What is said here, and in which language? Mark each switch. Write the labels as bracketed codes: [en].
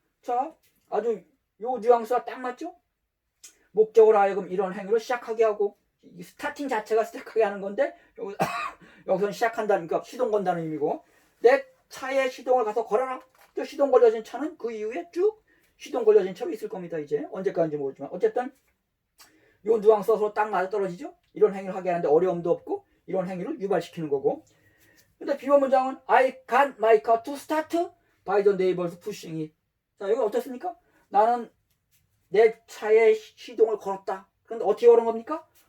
[ko] 자, 아주 요 뉘앙스가 딱 맞죠? 목적으로 하여금 이런 행위를 시작하게 하고 이 스타팅 자체가 시작하게 하는 건데 여기서는 시작한다니까 시동 건다는 의미고 내 차에 시동을 가서 걸어라. 또 시동 걸려진 차는 그 이후에 쭉 시동 걸려진 차로 있을 겁니다. 이제 언제까지인지 모르지만 어쨌든 요 뉘앙스가 서로 딱 맞아떨어지죠? 이런 행위를 하게 하는데 어려움도 없고 이런 행위를 유발시키는 거고. 근데 비번 문장은 [en] I got my car to start by the neighbors pushing it. [ko] 자, 여기 어떻습니까? 나는 내 차에 시동을 걸었다. 그런데 어떻게 걸은 겁니까?